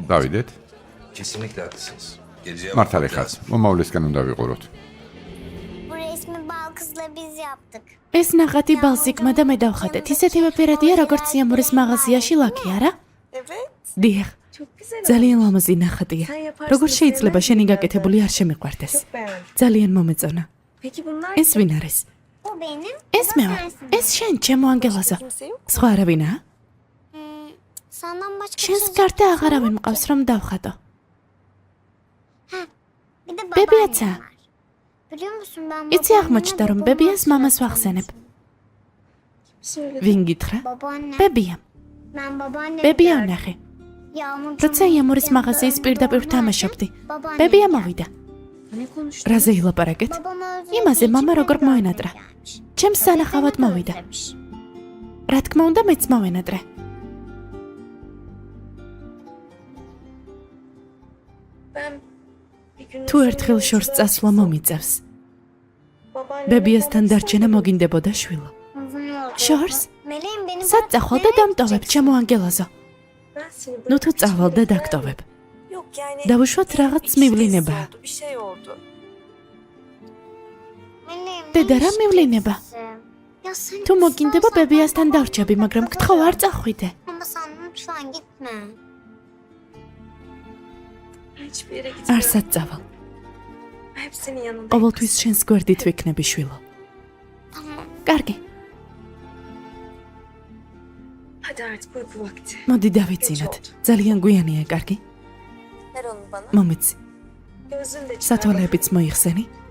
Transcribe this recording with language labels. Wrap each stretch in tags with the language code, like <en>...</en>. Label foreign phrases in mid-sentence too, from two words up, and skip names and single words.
<ka>დავიდეთ,</ka> <tr>Kesinlikle haklısınız. Geleceğe</tr> <ka>მართალი</ka> <tr>bakmak</tr> <ka>ხარ.</ka> <tr>lazım.</tr> <ka>მომავლისკენ უნდა ვიყუროთ.</ka> <tr>Bu resmi bal kızla biz yaptık.</tr> <ka>ეს ნახატი ბალსიკმა და მე დავხატეთ. ისეთივე ფერადია, როგორც სიამურის მაღაზიაში ლაქი, არა?</ka> <tr>Evet.</tr> <ka>დიახ,</ka> <tr>Çok güzel</tr> <ka>ძალიან ლამაზი ნახატია. როგორ შეიძლება შენი გაკეთებული არ შემიყვარდეს?</ka> <tr>Çok beğendim.</tr> <ka>ძალიან მომეწონა.</ka> <tr>Peki bunlar</tr> <ka>ეს ვინ არის?</ka> <tr>O benim.</tr> <ka>ეს მე ვარ. ეს შენ, ჩემო ანგელოზო.</ka> <tr>kimse yok.</tr> <ka>სხვა არავინაა?</ka> <tr>Senden başka</tr> <ka>შენს</ka> <tr>çocuk</tr> <ka>გარდა</ka> <tr>yok.</tr> <ka>აღარავინ მყავს რომ დავხატო.</ka> <tr>Bir de Bebiyaca. babaannem var. Biliyor musun ben</tr> <ka>იცი აღმოჩნდა რომ ბებიას მამას ვახსენებ.</ka> <tr>Söyle.</tr> <ka>ვინ გითხრა?</ka> <tr>Babaannem.</tr> <ka>ბებია.</ka> <tr>Ben babaannem.</tr> <ka>ბებია ვნახე.</ka> <tr>Yağmur</tr> <ka>როცა იამურის მაღაზიის პირდაპირ თამაშობდი. ბებია მოვიდა.</ka> <tr>Ne konuştun?</tr> <ka>რაზე ილაპარაკეთ? იმაზე მამა როგორ მოენატრა. ჩემს სანახავად მოვიდა. რა თქმა უნდა მეც მოვენატრე.</ka> <tr>Ben bir gün</tr> <ka>თუ ერთხელ შორს წასვლა მომიწევს. ბებიასთან დარჩენა მოგინდებოდა შვილო. შორს?</ka> <tr>Meleğim benim.</tr> <ka>სად წახვალ და დამტოვებ ჩემო ანგელოზო.</ka> <tr>ben seni</tr> <ka>ნუ თუ წავალ და დაგტოვებ.</ka> <tr>Yok yani.</tr> <ka>დავუშვათ რაღაც მივლინება.</ka> <tr>Bir şey oldu. Meleğim.</tr> <ka>დედა რა მივლინება?</ka> <tr>Ya sen</tr> <ka>თუ მოგინდება ბებიასთან დარჩები, მაგრამ გთხოვ არ წახვიდე.</ka> <tr>Ama sen lütfen gitme. Hiçbir yere gitmiyorum.</tr> <ka>არსად წავალ.</ka> <tr>Hep senin yanındayım.</tr> <ka>ყოველთვის შენს გვერდით ვიქნები შვილო.</ka> <tr>Tamam.</tr> <ka>კარგი,</ka> <tr>Hadi artık uyku vakti.</tr> <ka>მოდი დავიცინოთ. ძალიან გვიანია, კარგი?</ka> <tr>Ver onu bana.</tr> <ka>მომიცი.</ka> <tr>Gözünü de çıkar.</tr> <ka>სათვალეებიც მოიხსენი.</ka>